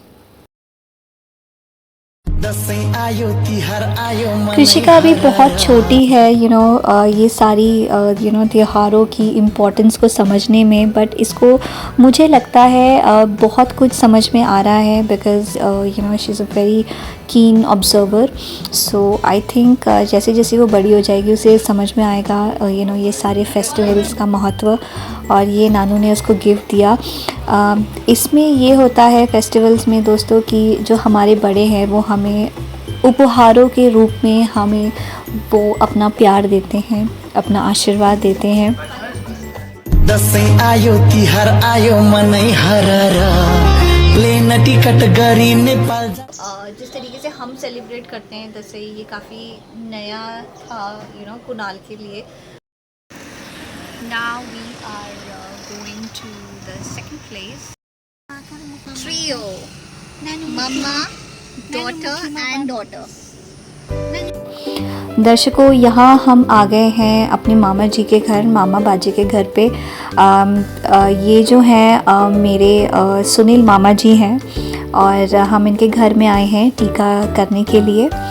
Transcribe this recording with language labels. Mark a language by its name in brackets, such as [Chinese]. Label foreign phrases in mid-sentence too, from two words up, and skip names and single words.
[Hindi] कृषिका अभी बहुत छोटी है ये सारी त्योहारों की इम्पोर्टेंस को समझने में, बट इसको मुझे लगता है बहुत कुछ समझ में आ रहा है [English] because she is a very keen observer. so I think [Hindi] जैसे जैसे वो बड़ी हो जाएगी उसे समझ में आएगा ये सारे फेस्टिवल्स का महत्व, और ये नानू ने उसको गिफ्ट दिया। इसमें ये होता है फेस्टिवल्स में दोस्तों कि जो हमारे बड़े हैं वो हमें उपहारों के रूप में हमें वो अपना प्यार देते हैं, अपना आशीर्वाद देते हैं। [Nepali] दसैँ आयो तिहार आयो मनै हररा प्लेन टिकट गरी नेपाल। [Hindi] जिस तरीके से हम सेलिब्रेट करते हैं दसैँ, ये काफ़ी नया था कुनाल के लिए। [English] Now we are going to the second place. Trio, mama, daughter and daughter. [Hindi] दर्शकों, यहाँ हम आ गए हैं अपने मामा जी के घर, मामा बाजी के घर पे। ये जो हैं मेरे सुनील मामा जी हैं और हम इनके घर में आए हैं टीका करने के लिए।